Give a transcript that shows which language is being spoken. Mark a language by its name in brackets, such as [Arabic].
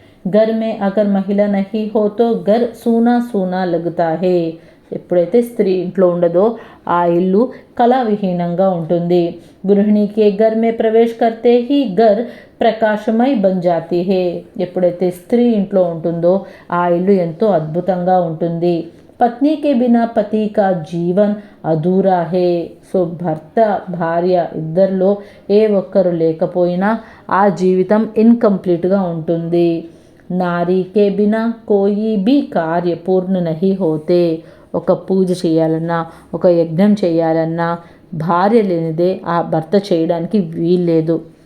[Hindi] घर में अगर महिला नहीं हो तो घर सूना सूना लगता है. [Telugu] ఎప్పుడైతే స్త్రీ ఇంట్లో ఉండదో ఆ ఇల్లు కళావిహీనంగా ఉంటుంది. [Hindi] గృహిణి के घर में प्रवेश करते ही घर ప్రకాశమై బన్ జాతి హే. [Telugu] ఎప్పుడైతే స్త్రీ ఇంట్లో ఉంటుందో ఆ ఇల్లు ఎంతో అద్భుతంగా ఉంటుంది. [Hindi] పత్ని के बिना पति का जीवन అధూరా హే. [Telugu] సో భర్త భార్య ఇద్దరిలో ఏ ఒక్కరు లేకపోయినా ఆ జీవితం ఇన్కంప్లీట్గా ఉంటుంది. [Hindi] నారీ కే బినా కోయి బి కార్య పూర్ణ నహి హోతే. [Telugu] ఒక పూజ చేయాలన్నా, ఒక యజ్ఞం చేయాలన్నా భార్య లేనిదే ఆ భర్త చేయడానికి వీల్లేదు.